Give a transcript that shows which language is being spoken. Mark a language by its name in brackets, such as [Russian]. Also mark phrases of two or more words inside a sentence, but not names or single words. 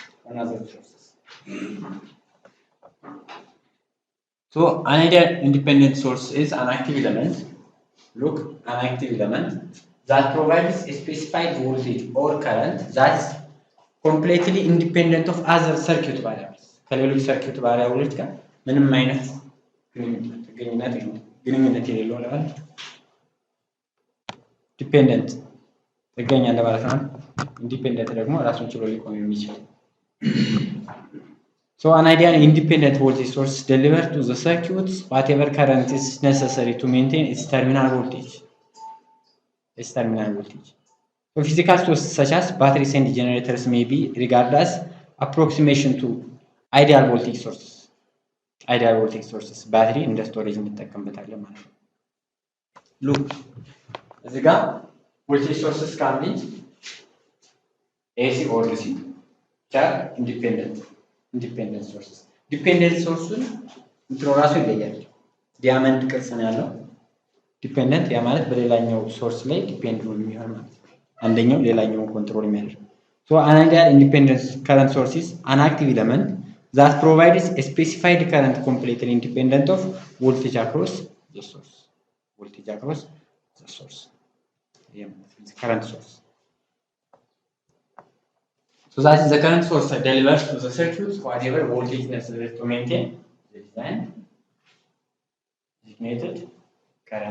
[English] So another independent source is an active element. Look, an active element that provides a specified voltage or current that is completely independent of other circuit variables. [Amharic] ከሌሎች [English] circuit variables [Amharic] ጋር ምንም አይነት ግንኙነት የሌለው ነው። ዲፔንደንት ጥገኛ እንደማለት ነው። ኢንዲፔንደንት ደግሞ ራሱን ችሎ ሊቆም የሚችል [English] So an ideal independent voltage source delivers to the circuit whatever current is necessary to maintain its terminal voltage. its terminal voltage. So physical sources such as batteries and generators may be regarded as approximation to ideal voltage sources. Ideal voltage sources battery in the storage [Amharic] እንጠቀምበታለን ማለት ነው። [English] Look, [Amharic] እዚህ ጋር [English] voltage sources can be AC or DC. They are independent sources. Dependent sources [Amharic] እንትኑ ራሱ ይለያል። ዲያመንድ ቅርጽ ነው ያለው። ዲፔንደንት ያ ማለት በሌላኛው ሶርስ ላይ ዲፔንድ ነው የሚሆን ማለት ነው። አንደኛው ሌላኛውን ኮንትሮል የሚያደርግ [English] so an ideal independent current source is an active element that provides a specified current completely independent of voltage across the source. Yeah, it's current source. So that is the current source that delivers to the circuit whatever voltage necessary to maintain the design designated current.